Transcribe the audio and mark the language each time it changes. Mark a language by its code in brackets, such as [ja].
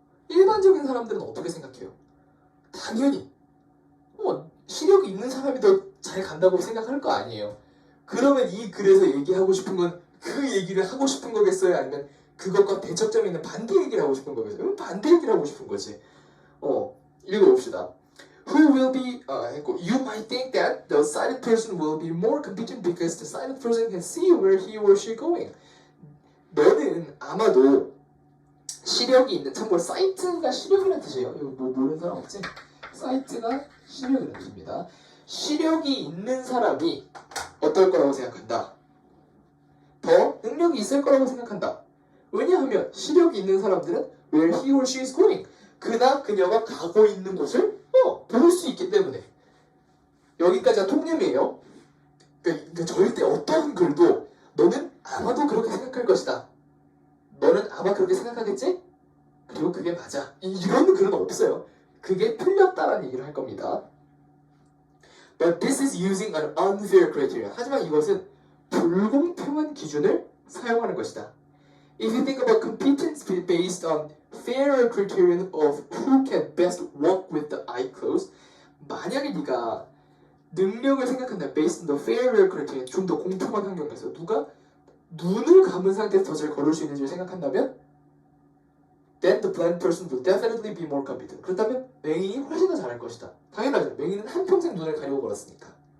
[ko] 일반적인 사람들은 어떻게 생각해요? 당연히 시력이 있는 사람이 더 잘 간다고 생각할 거 아니에요. 그러면 이 글에서 얘기하고 싶은 건 그 얘기를 하고 싶은 거겠어요? 아니면 그것과 대척점에 있는 반대 얘기를 하고 싶은 거겠어요? 반대 얘기를 하고 싶은 거지. 읽어봅시다. [en] Who will be, you might think that the sighted person will be more competent because the sighted person can see where he or she going. [ko] 너는 아마도 시력이 있는, 참고로 사이트가 시력이라는 뜻이에요. 이거 모르는 사람 없지? 사이트가 시력이라는 뜻입니다. 시력이 있는 사람이 어떨 거라고 생각한다. 더 능력이 있을 거라고 생각한다. 왜냐하면 시력이 있는 사람들은 [en] where he or she is going, [ko] 그나 그녀가 가고 있는 곳을 볼 수 있기 때문에. 여기까지가 통념이에요. 그러니까 절대 어떠한 글도 너는 아마도 그렇게 생각할 것이다. 너는 아마 그렇게 생각하겠지? 그리고 그게 맞아. 이런 글은 없어요. 그게 틀렸다라는 얘기를 할 겁니다. [en] But this is using an unfair criterion. [ko] 하지만 이것은 불공평한 기준을 사용하는 것이다. [en] If you think about competence based on fairer criterion of who can best walk with the eye closed, [ko] 만약에 네가 능력을 생각한다. [en] based on the fairer criterion, [ko] 좀 더 공평한 환경에서 누가 눈을 감은 상태에서 더 잘 걸을 수 있는지를 생각한다면 [en] then the blind person will definitely be more competent. [ko] 그렇다면 맹인이 훨씬 더 잘할 것이다. 당연하죠. 맹인은 한평생 눈을 가리고 걸었으니까.